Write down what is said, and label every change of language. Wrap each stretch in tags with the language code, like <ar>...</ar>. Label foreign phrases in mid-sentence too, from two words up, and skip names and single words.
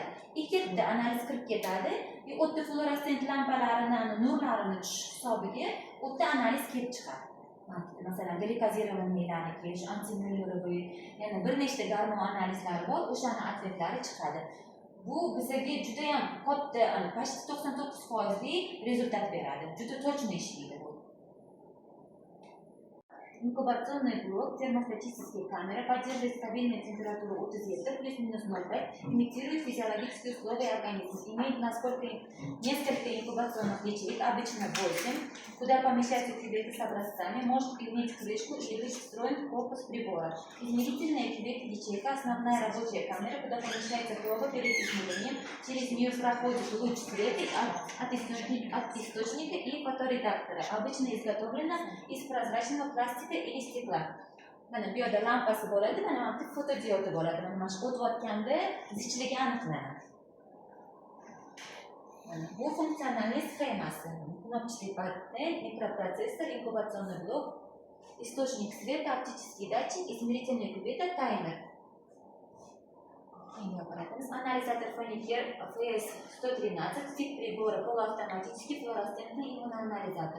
<uz>Ikkita analiz kirib ketadi. O'tda fluoressent lampalarini, nurlarini tushish hisobiga o'tda analiz kelib chiqadi. Masalan, glikozirovaniylarniki, antimyellorovый, yana bir nechta gormon analizlari bor, o'shaning atvetlari chiqadi. Bu bizga juda ham katta, почти 99% rezultat beradi. Juda точно ishlaydi bu.</uz> <ru>Инкубационный блок, термостатические камеры поддерживает стабильную температуру от 37 плюс-минус 0,5, имитирует физиологические условия организма, имеет несколько инкубационных ячеек, обычно 8, куда помещаются кюветы с образцами, может иметь крышку или быть встроен в корпус прибора. Измерительная кювет ячейка, основная рабочая камера, куда помещается проба перед измерением, через нее проходит луч света от источника и фоторедактора, обычно изготовлена из прозрачного пластика или стекла.</ru> <uz>Mana bu yerda lampasi bo'ladi, mana bu fotodiodi bo'ladi. Mana shu o'tayotganda zichligi aniqlanadi. Mana bu funksionalniy sxemasi.</uz> <ru>Кнопочный панель, микропроцессор, инкубационный блок, источник света, оптический датчик, измерительный кювет, таймер. Анализатор Фоникер FS-113, тип прибора полуавтоматический флуоресцентный иммуноанализатор.</ru>